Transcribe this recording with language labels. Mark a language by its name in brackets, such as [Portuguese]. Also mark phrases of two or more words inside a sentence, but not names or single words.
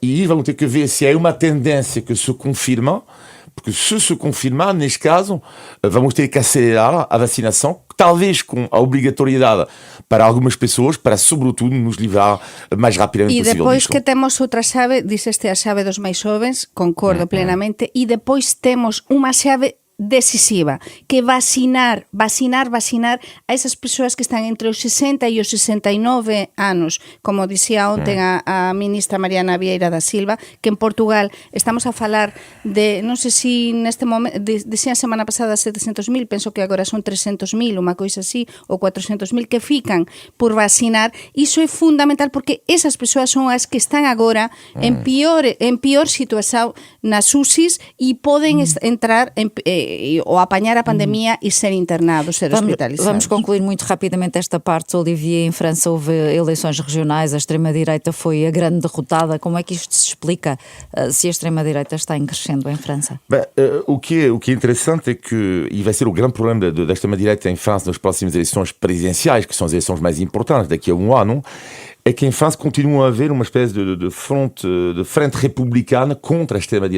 [Portuguese] E vamos ter que ver se é uma tendência que se confirma, porque se confirmar, neste caso, vamos ter que acelerar a vacinação, talvez com a obrigatoriedade para algumas pessoas, para sobretudo nos livrar mais rapidamente possível. E depois que temos outra chave, [Galician] dixeste a chave dos máis xovens, concordo plenamente, e depois temos unha chave decisiva, que vacinar a esas persoas que están entre os 60 e os 69 anos, como dicía ontem a ministra Mariana Vieira da Silva, que en Portugal estamos a falar de, non sei se neste momento, dicían semana pasada 700.000, penso que agora son 300.000, unha coisa así, ou 400.000 que fican por vacinar. Iso é fundamental porque esas persoas son as que están agora en pior situación nas UCIs e poden entrar ou apanhar a pandemia e ser internados, ser hospitalizados. [Portuguese] Vamos concluir muito rapidamente esta parte, Olivier. Em França houve eleições regionais, a extrema-direita foi a grande derrotada. Como é que isto se explica, se a extrema-direita está em crescendo em França? Bem, o que é interessante é que, e vai ser o grande problema da extrema-direita em França nas próximas eleições presidenciais, que são as eleições mais importantes daqui a um ano, é que em França continua a haver uma espécie de frente republicana contra a extrema-direita.